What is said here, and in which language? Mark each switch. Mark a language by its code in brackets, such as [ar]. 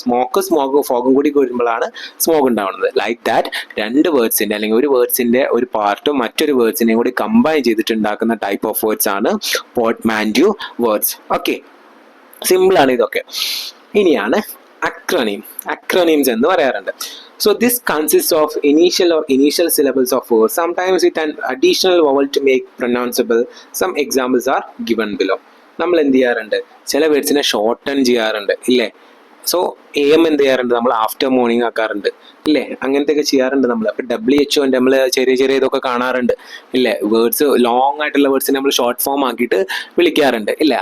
[ml] സ്മോക്കും ഫോഗും കൂടി വരുമ്പോഴാണ് സ്മോഗ് ഉണ്ടാവുന്നത്. ലൈക്ക് ദാറ്റ് രണ്ട് വേർഡ്സിൻ്റെ അല്ലെങ്കിൽ ഒരു വേർഡ്സിൻ്റെ ഒരു പാർട്ടും മറ്റൊരു വേർഡ്സിനെയും കൂടി കമ്പൈൻ ചെയ്തിട്ട് ഉണ്ടാക്കുന്ന ടൈപ്പ് ഓഫ് വേർഡ്സ് ആണ് പോർട്ട്മാന്റിയോ വേർഡ്സ്. ഓക്കെ, സിമ്പിളാണ് ഇതൊക്കെ. ഇനിയാണ് acronyms എന്ന് പറയാറുണ്ട്. [en] So this consists of initial syllables of words, sometimes with an additional vowel to make pronounceable. Some examples are given below. [ml] നമ്മൾ എന്ത് ചെയ്യാറുണ്ട്, ചില വേർഡ്സിനെ ഷോർട്ടൺ ചെയ്യാറുണ്ട് ഇല്ലേ. സോ AM എന്ത് ചെയ്യാറുണ്ട്, നമ്മൾ ആഫ്റ്റർ മോർണിംഗ് ആക്കാറുണ്ട് ഇല്ലേ, അങ്ങനത്തെയൊക്കെ ചെയ്യാറുണ്ട് നമ്മൾ. അപ്പോൾ WHO നമ്മൾ ചെറിയ ഇതൊക്കെ കാണാറുണ്ട് ഇല്ലേ. വേർഡ്സ് ലോങ് ആയിട്ടുള്ള വേർഡ്സിനെ നമ്മൾ ഷോർട്ട് ഫോം ആക്കിയിട്ട് വിളിക്കാറുണ്ട് ഇല്ലേ.